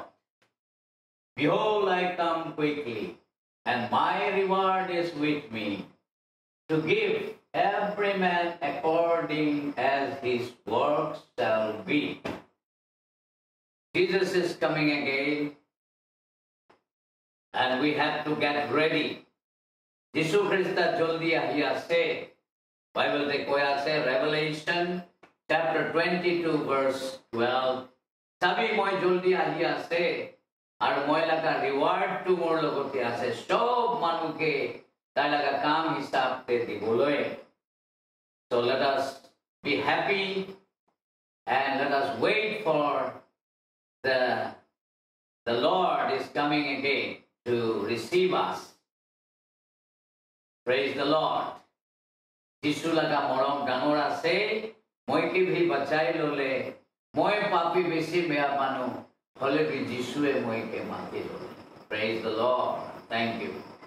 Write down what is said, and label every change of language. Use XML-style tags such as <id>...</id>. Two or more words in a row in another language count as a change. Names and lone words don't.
<en>Behold, I come quickly, and my reward is with me, to give every man according as his works shall be. Jesus is coming again, and we have to get ready.</en> <nag>Jisu Christa joldi ahiyase. Bible te koyase</nag> <en>Revelation chapter 22 verse 12.</en> <nag>Sabi moi joldi ahiyase. Ar moi laga reward to mor logoti ase. Sob manuke tai laga kam hisab te diboloy.</nag> <en>So let us be happy and let us wait for the Lord is coming again to receive us. Praise the Lord.</en> <nag>Jisu laga morom danora se moi ki bhi bachai lole moi papi besi mea manu hole bhi Jisu e moi ke mati lole.</nag> <en>Praise the Lord. Thank you.</en>